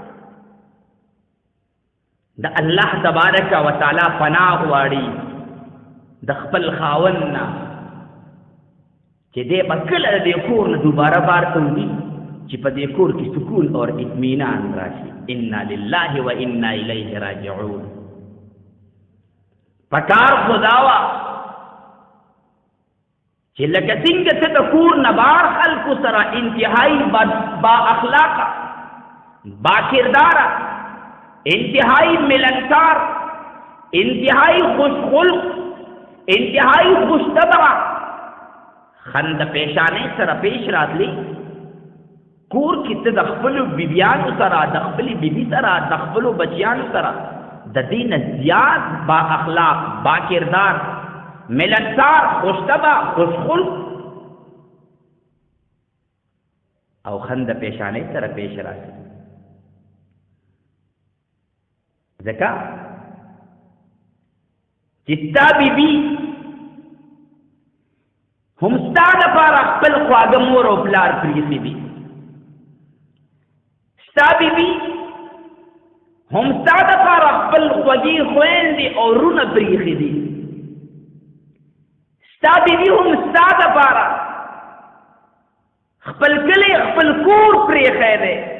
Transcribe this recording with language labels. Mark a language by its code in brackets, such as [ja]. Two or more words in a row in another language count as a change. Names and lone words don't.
[ps] د الله تبارک و تعالی پناه غواړي د خپل خاوند نه چې دی به کله د دې کور نه دوباره بار ته وځي چې په دې کور کې سکون او اطمینان راشي. [ar] انا لله و انا الیه راجعون. [ps] پکار خدا وا چې لکه څنګه ته د کور نه بار خلکو سره انتهایی با اخلاقه، با کرداره، انتهایی ملنسار، انتهایی خوش خلق، انتهایی خوش طبعه خند پیشانه سره پیش راتلی، کور کې ته د خپلو بیبیانو سره، د خپلې بیبي سره، د خپلو بچیانو سره د دې نه زیات با اخلاق، با کردار، ملنسار، خوش طبع، خوش خلق او خند پیشانه سره پیش راتلی. ځکه چې ستا بیبي هم ستا دپاره خپل خواږه مور او پلار پرېښي دي، ستا بیبي هم ستا دپاره خپل خوږې خویندې او وروڼه پرېښي دي، ستا بیبي هم ستا دپاره خپل کلی خپل کور پرېښی دی،